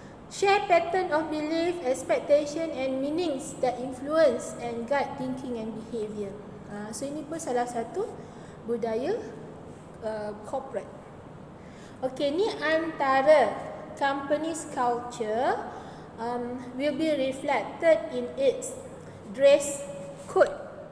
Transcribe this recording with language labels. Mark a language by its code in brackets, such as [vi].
[en] Share pattern of belief, expectation and meanings that influence and guide thinking and behavior. [ms] So ini pun salah satu budaya corporate. [en] Okay, [ms] ni antara [en] company's culture will be reflected in its dress code.